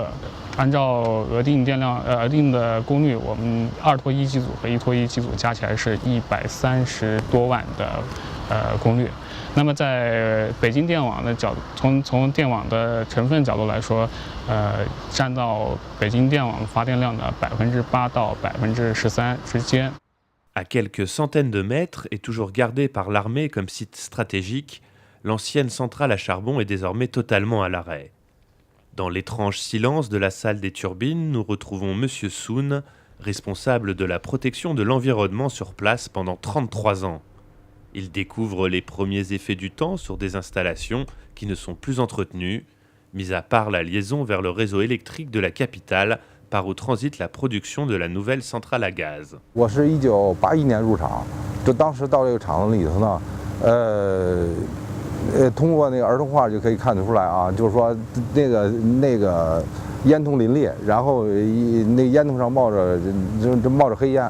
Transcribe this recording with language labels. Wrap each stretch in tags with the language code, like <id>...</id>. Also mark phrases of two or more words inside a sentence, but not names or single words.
<zh>按照额定电量额定的功率，我们2拖1机组和1拖1机组加起来是130多万的功率。那么在北京电网的从电网的成分角度来说，占到北京电网发电量的8%到13%之间。</zh> <fr>À quelques centaines de mètres et toujours gardée par l'armée comme site stratégique, l'ancienne centrale à charbon est désormais totalement à l'arrêt. Dans l'étrange silence de la salle des turbines, nous retrouvons M. Sun, responsable de la protection de l'environnement sur place pendant 33 ans. Il découvre les premiers effets du temps sur des installations qui ne sont plus entretenues, mis à part la liaison vers le réseau électrique de la capitale par où transite la production de la nouvelle centrale à gaz.</fr> <zh>我是1981年入厂，就当时到这个厂子里头呢，通过那个儿童画就可以看得出来啊，就是说那个烟囱林立，然后那烟囱上冒着黑烟。</zh>